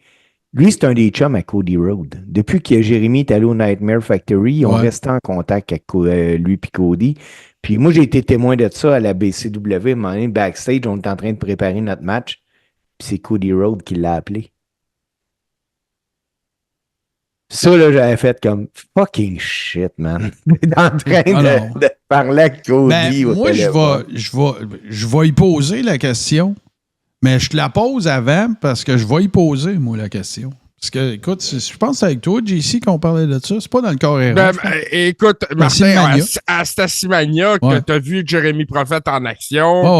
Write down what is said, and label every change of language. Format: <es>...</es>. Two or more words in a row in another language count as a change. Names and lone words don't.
<fr>Lui, c'est un des chums à Cody Rhodes. Depuis que Jérémy est allé au Nightmare Factory, ils ont resté en contact avec lui et Cody. Puis moi, j'ai été témoin de ça à la BCW. À un moment donné, backstage, on est en train de préparer notre match. Puis c'est Cody Rhodes qui l'a appelé. Ça, là, j'avais fait comme</fr> <en>fucking shit, man.</en> <fr>en train de parler avec Cody. Ben, moi, je vais y poser la question. Mais je te la pose avant parce que je vais y poser, moi, la question. Parce que, écoute, je pense que c'est avec toi, JC, qu'on parlait de ça. C'est pas dans le corps écoute, Martin, à Stassimania, que tu as vu Jérémy Prophet en action.</fr>